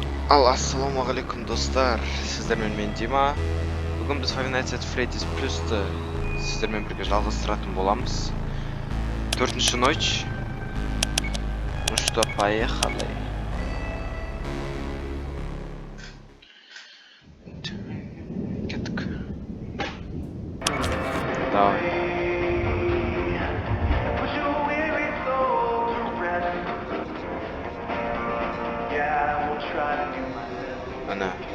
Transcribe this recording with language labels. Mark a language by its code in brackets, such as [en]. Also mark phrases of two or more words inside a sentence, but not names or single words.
[kk] Ассалаумағалейкум достар, сіздермен мен Дима. Бүгін біз Five Nights at Freddy's Plus'ты сіздермен бірге жалғастыратын боламыз. [ru] 4-ші ночь. Ну что, поехали. [kk] Кеттік. [ru] Давай. Ана.